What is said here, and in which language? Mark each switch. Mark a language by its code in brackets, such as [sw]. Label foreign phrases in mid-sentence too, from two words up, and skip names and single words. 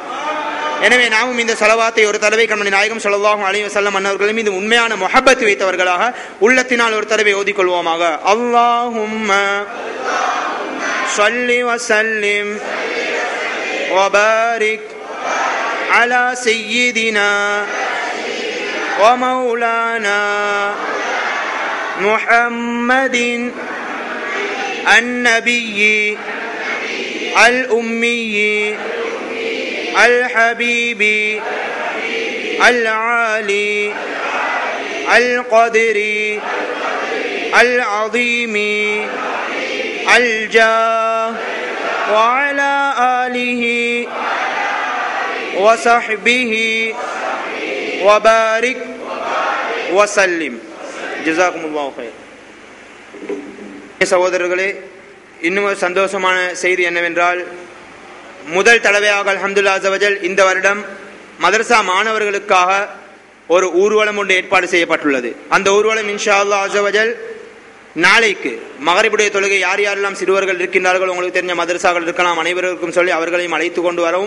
[ta] எனவே நாமும் இந்த ஸலவாத்தை ஒரு தடவை கண்மணி நாயகம் [ar] صلى الله عليه وسلم [ta] அன்னவர்கள் மீது உண்மையான முஹப்பத் வைத்தவர்களாக உள்ளத்தினால் ஒரு தடவை ஓதிக்கொள்வோமாக. [ar] اللهم صل وسلم وبارك على سيدنا ومولانا محمد النبي الأمي الحبيب العالي القدر العظيم الجاه وعلى آله وصحبه وبارك وسلم جزاكم الله خير. [ta] சகோதரர்களே, இன்னும் ஒரு சந்தோஷமான செய்தி என்னவென்றால், முதல் தடவையாக [ar] الحمد لله عز وجل [ta] இந்த வருடம் மதரசா மாணவர்களுக்காக ஒரு ஊர்வலம் ஒன்று ஏற்பாடு செய்யப்பட்டுள்ளது. அந்த ஊர்வலம் [ar] إن شاء الله عز وجل [ta] நாளைக்கு மகரிபுடைய தொழுகை யார் யாரெல்லாம் சிறுவர்கள் இருக்கின்றார்கள், உங்களுக்கு தெரிஞ்ச மதரசாக்கள் இருக்கலாம், அனைவருக்கும் சொல்லி அவர்களையும் அழைத்து கொண்டு வரவும்.